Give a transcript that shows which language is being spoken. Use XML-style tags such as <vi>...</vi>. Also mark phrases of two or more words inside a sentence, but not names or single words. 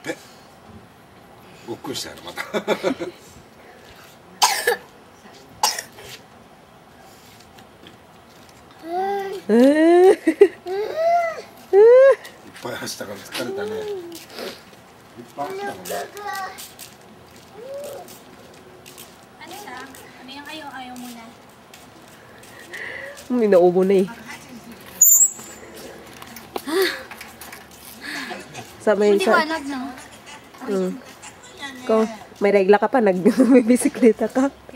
<ja>ごっくりしたよまた。いっぱい走ったから疲れたね。いっぱい走ったもんね。</ja> <tl>Hindi na ubo na eh. Sa may sa... Ikaw, may regla ka pa, nagbibisikleta ka.</tl>